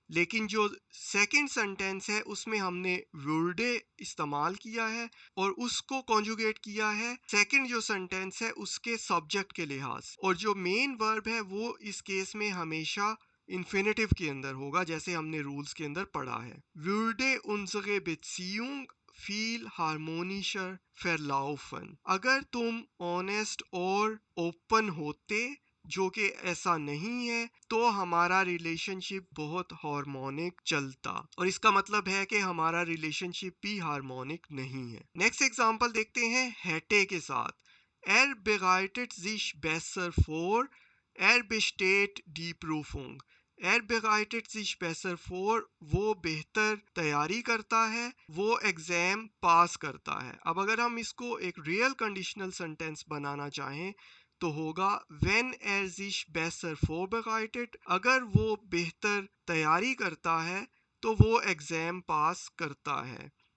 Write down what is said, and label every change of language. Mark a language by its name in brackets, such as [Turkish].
[Hindi] लेकिन जो second sentence है उसमें हमने würde इस्तेमाल किया है और उसको कॉन्जुगेट किया है सेकंड जो सेंटेंस है उसके सब्जेक्ट के लिहाज, और जो मेन वर्ब है वो इस केस में हमेशा इन्फिनेटिव के अंदर होगा जैसे हमने रूल्स के अंदर पढ़ा है। [German] würde unsere Beziehung viel harmonischer verlaufen। [Hindi] अगर तुम ऑनेस्ट और ओपन होते, जो कि ऐसा नहीं है, तो हमारा रिलेशनशिप बहुत हार्मोनिक चलता, और इसका मतलब है कि हमारा रिलेशनशिप भी हार्मोनिक नहीं है। नेक्स्ट एग्जांपल देखते हैं हैटे के साथ। [German] Er bereitet sich besser vor, er besteht die Prüfung। Er bereitet sich besser vor, [Hindi] वो बेहतर तैयारी करता है, वो एग्जाम पास करता है। अब अगर हम इसको एक रियल कंडीशनल सेंटेंस बनाना चाहें तो होगा [German] Wenn er sich besser vorbereitet। [Hindi] अगर वो बेहतर तैयारी करता है तो वो एग्जाम पास करता है।